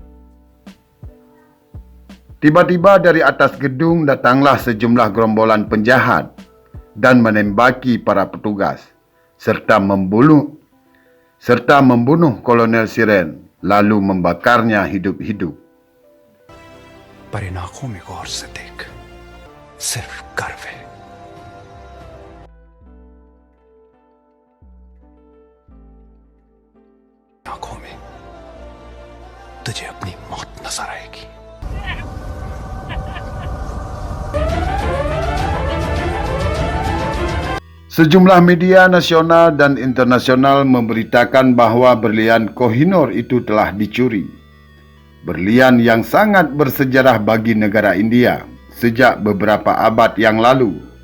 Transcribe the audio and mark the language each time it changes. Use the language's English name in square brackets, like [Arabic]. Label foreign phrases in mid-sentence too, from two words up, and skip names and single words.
[Indonesian] Tiba-tiba dari atas gedung datanglah sejumlah gerombolan penjahat dan menembaki para petugas serta membunuh kolonel Viren lalu membakarnya hidup-hidup. [Hindi] पर इन आंखों में गौर से देख, सिर्फ गर्व है। आंखों में तुझे अपनी मौत नजर आएगी। [Indonesian] Sejumlah media nasional dan internasional memberitakan bahwa berlian Kohinoor itu telah dicuri. Berlian yang sangat bersejarah bagi negara India sejak beberapa abad yang lalu.